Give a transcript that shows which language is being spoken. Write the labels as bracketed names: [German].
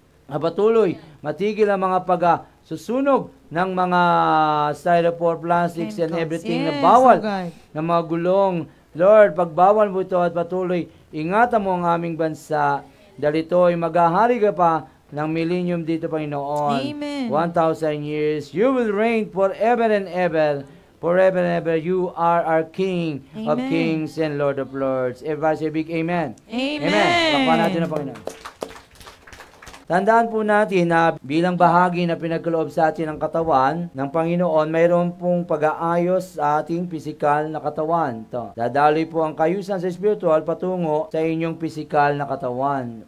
[Filipino] Patuloy, matigil ang mga susunog ng mga styrofoam, plastics, [English] and everything [Filipino] na bawal, ng mga gulong. Lord, pagbawal mo ito at patuloy, ingatan mo ang aming bansa dahil ito ay maghahari ka pa ng millennium dito, Panginoon. Amen. [English] 1,000 years. You will reign forever and ever. Forever and ever. You are our King of kings and Lord of lords. Everybody say big amen. [Filipino] Amen. Lakpan natin ang Panginoon. Tandaan po natin na bilang bahagi na pinagkaloob sa atin ng katawan ng Panginoon, mayroon pong pag-aayos sa ating pisikal na katawan. Dadaloy po ang kayusan sa spiritual patungo sa inyong pisikal na katawan.